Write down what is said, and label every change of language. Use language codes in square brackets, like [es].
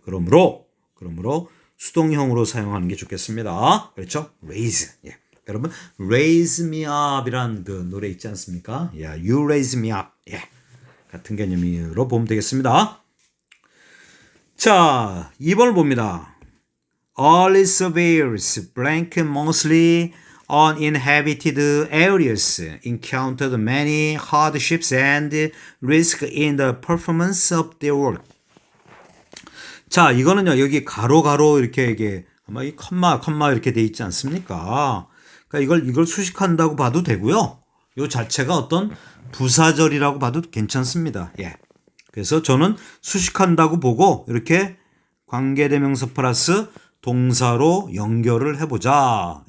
[ko] 그러므로 수동형으로 사용하는 게 좋겠습니다. 그렇죠? raise. 예. 여러분 raise me up이란 그 노래 있지 않습니까? [en] you raise me up. 예. [ko] 같은 개념으로 보면 되겠습니다. 자, 2번을 봅니다. [en] Early surveyors blank mostly uninhabited areas encountered many hardships and risk in the performance of their work. [ko] 자, 이거는요, 여기 가로 이렇게 이게 아마 이 컴마 이렇게 돼 있지 않습니까? 그러니까 이걸 수식한다고 봐도 되고요. 요 자체가 어떤 부사절이라고 봐도 괜찮습니다. 예. 그래서 저는 수식한다고 보고 이렇게 관계대명사 플러스 동사로 연결을 해보자.